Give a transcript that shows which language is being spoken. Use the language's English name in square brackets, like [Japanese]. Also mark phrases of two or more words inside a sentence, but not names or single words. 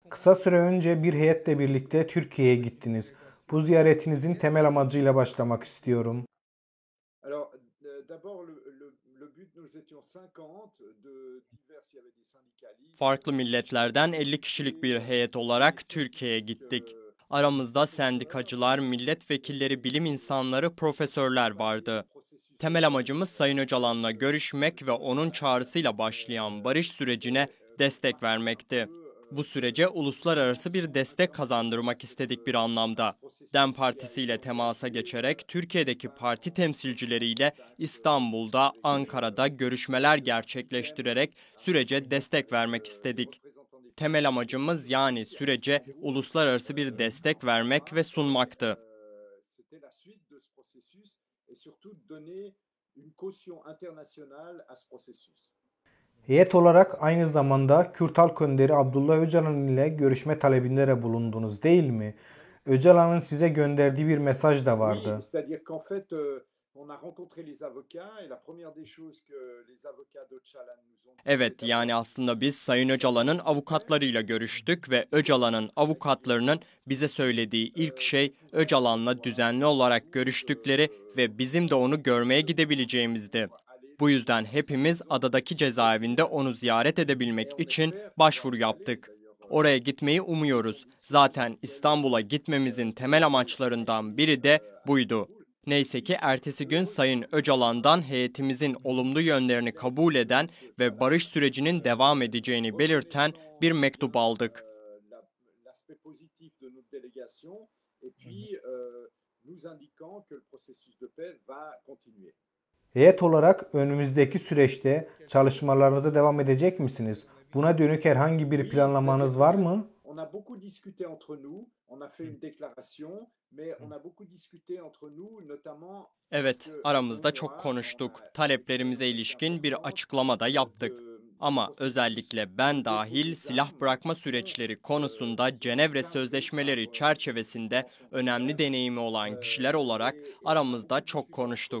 [Turkish] Kısa süre önce bir heyetle birlikte Türkiye'ye gittiniz. Bu ziyaretinizin temel amacıyla başlamak istiyorum. [French] Alors, d'abord, le but, nous étions 50 de divers, il y avait des syndicalistes, [Turkish] Farklı milletlerden 50 kişilik bir heyet olarak Türkiye'ye gittik. Aramızda sendikacılar, milletvekilleri, bilim insanları, profesörler vardı. Temel amacımız Sayın Öcalan'la görüşmek ve onun çağrısıyla başlayan barış sürecine destek vermekti. Bu sürece uluslararası bir destek kazandırmak istedik bir anlamda. DEM Partisi ile temasa geçerek Türkiye'deki parti temsilcileriyle İstanbul'da, Ankara'da görüşmeler gerçekleştirerek sürece destek vermek istedik. Temel amacımız yani sürece uluslararası bir destek vermek ve sunmaktı. [French] c'était la suite de ce processus et surtout donner une caution internationale à ce processus. [Turkish] Heyet olarak aynı zamanda Kürt Halk Önderi Abdullah Öcalan ile görüşme talebinde de bulundunuz değil mi? Öcalan'ın size gönderdiği bir mesaj da [French] Oui, [Turkish] vardı. [French] c'est-à-dire qu'en fait, on a rencontré les avocats et la première des choses que les avocats d'Öcalan nous ont dit, [Turkish] Evet, yani aslında biz Sayın Öcalan'ın avukatlarıyla görüştük ve Öcalan'ın avukatlarının bize söylediği ilk şey Öcalan'la düzenli olarak görüştükleri ve bizim de onu görmeye gidebileceğimizdi. Bu yüzden hepimiz adadaki cezaevinde onu ziyaret edebilmek için başvuru yaptık. Oraya gitmeyi umuyoruz. Zaten İstanbul'a gitmemizin temel amaçlarından biri de buydu. Neyse ki ertesi gün Sayın Öcalan'dan heyetimizin olumlu yönlerini kabul eden ve barış sürecinin devam edeceğini belirten bir mektup aldık. [French] l'aspect positif de notre délégation et puis nous indiquant que le processus de paix va continuer. [Turkish] Heyet olarak önümüzdeki süreçte çalışmalarınıza devam edecek misiniz? Buna dönük herhangi bir planlamanız var mı? [French] On a beaucoup discuté entre nous, on a fait une déclaration, mais on a beaucoup discuté entre nous, notamment [Turkish] Evet, aramızda çok konuştuk. Taleplerimize ilişkin bir açıklama da yaptık. Ama özellikle ben dahil silah bırakma süreçleri konusunda Cenevre Sözleşmeleri çerçevesinde önemli deneyimi olan kişiler olarak aramızda çok konuştuk.